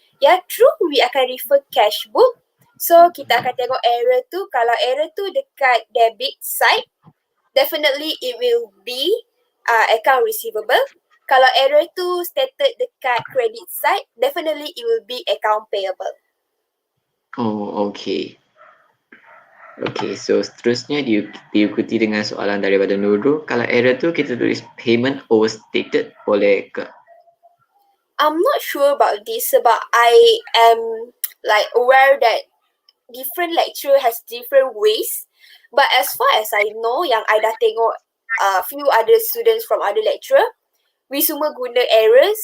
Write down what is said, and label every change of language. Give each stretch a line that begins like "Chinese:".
Malay: Ya, true, we akan refer cash book. So, kita akan tengok error tu. Kalau error tu dekat debit side,
English: definitely it will be account receivable.
Malay: Kalau error tu stated dekat credit side,
English: definitely it will be account payable. Oh, okay.
Malay: Okay, so seterusnya diikuti dengan soalan daripada Nurul. Kalau error tu kita tulis payment overstated, boleh ke?
English: I'm not sure about this, but I am like aware that different lecturer has different ways. But as far as I know,
Malay: yang I dah tengok
English: few other students from other lecturer, we
Malay: semua guna
English: errors.